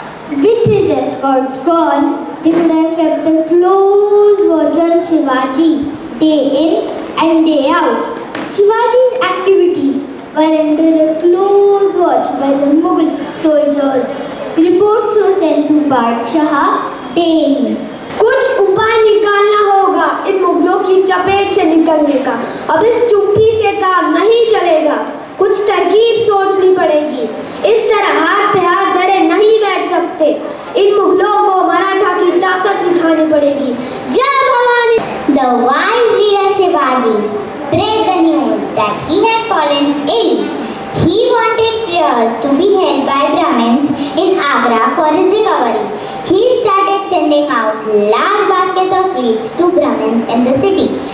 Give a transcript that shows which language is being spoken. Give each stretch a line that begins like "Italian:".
English: With his escorts gone, they would have kept a close watch on Shivaji, day in and day out. Shivaji's activities were under a close watch by the Mughal soldiers. Reports were sent to Badshah daily.
Hindi: कुछ उपाय निकालना होगा इन मुगलों की चपेट से निकलने का। अब इस चुप्पी से काम नहीं चलेगा, कुछ तरकीब सोचनी पड़ेगी। इस तरह हाथ पे हाथ धरे नहीं बैठ सकते। इन मुगलों को मराठा की ताकत दिखानी पड़ेगी। जय Bhavani.
English: The wise leader Shivaji spread the news that he had fallen ill. He wanted prayers to be held by Brahmins in Agra for his recovery. He started sending out large baskets of sweets to Brahmins in the city.